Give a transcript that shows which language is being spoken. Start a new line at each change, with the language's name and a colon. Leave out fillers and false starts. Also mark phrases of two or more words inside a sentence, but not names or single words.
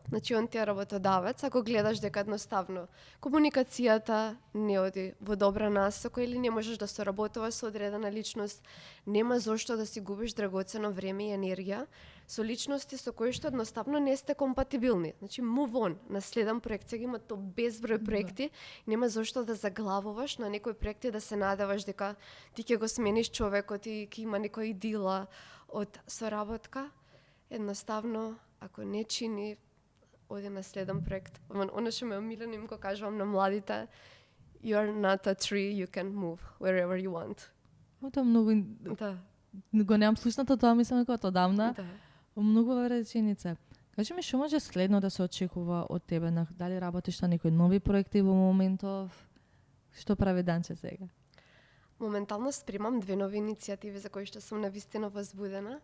Macedonian: Значи, он ти е работодавец, ако гледаш дека едноставно комуникацијата не оди во добра насока или не можеш да соработуваш со одредена личност, нема зошто да си губиш драгоцено време и енергија со личности со кои што едноставно не сте компатибилни. Значи,
English: move on,
Macedonian: на следен проект, сега има то безброј проекти, нема зошто да заглавуваш на некој проект и да се надеваш дека ти ќе го смениш човекот и ќе има некој дила од соработка. Едноставно, ако не чини, оди на следен проект. Оно што ме омилено им го кажувам на младите,
English: you are not a tree, you can move wherever you want.
Macedonian: Тоа многу Да. го немам слушнато, тоа мислам дека од одамна. Да. Многу реченица. Кажи ми, што може следно да се очекува од тебе? Дали работиш на некои нови проекти во моментов? Што прави Данче сега? Моментално спремам 2 нови иницијативи за кои што сум навистина возбудена.